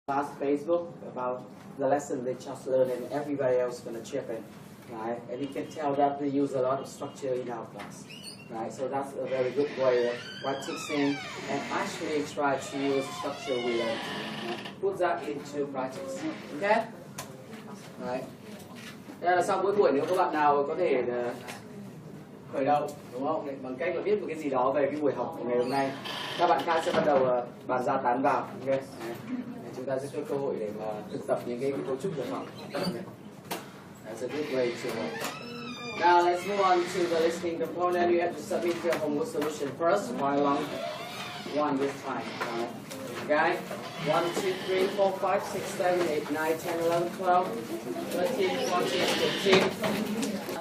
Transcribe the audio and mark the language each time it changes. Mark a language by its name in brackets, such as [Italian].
[English] class Facebook about the lesson they just learned, and everybody else is going to chip in, right? And you can tell that we use a lot of structure in our class, right? So that's a very good way of practicing and actually try to use structure we learned. Put that into practice, okay? Right. [Vietnamese] Đây là xong cuối buổi, nếu các bạn nào có thể khởi động, đúng không? Bằng cách là viết một cái gì đó về cái buổi học của ngày hôm nay, các bạn khác sẽ bắt đầu bàn ra tán vào, ok? Chúng ta sẽ có cơ hội để mà thực tập những cái cấu trúc của học. [English] That's a good way to learn. Now let's move on to the listening component. You have to submit your homework solution first, while along one this time. Okay? 1, 2, 3, 4, 5, 6, 7, 8, 9, 10, 11, 12, 13, 14, 15.